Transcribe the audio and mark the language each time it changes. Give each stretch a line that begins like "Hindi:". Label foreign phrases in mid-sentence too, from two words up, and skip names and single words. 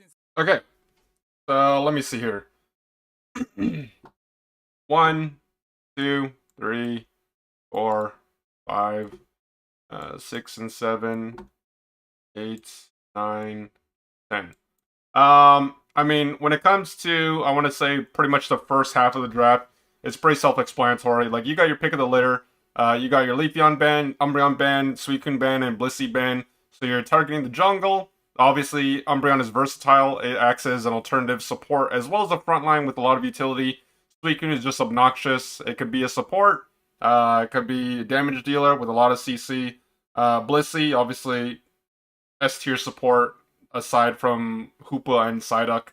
English: Okay. So let me see here. 1, 2, 3, 4, 5, 6 and 7, 8, 9, 10. I mean, when it comes to, I want to say pretty much the first half of the draft, it's pretty self-explanatory. Like, you got your pick of the litter. You got your Leafeon ban, Umbreon ban, Suicune ban, and Blissey ban. So you're targeting the jungle. Obviously, Umbreon is versatile. It acts as an alternative support as well as a front line with a lot of utility. Suicune is just obnoxious. It could be a support. It could be a damage dealer with a lot of CC. Blissey, obviously, S-tier support aside from Hoopa and Psyduck.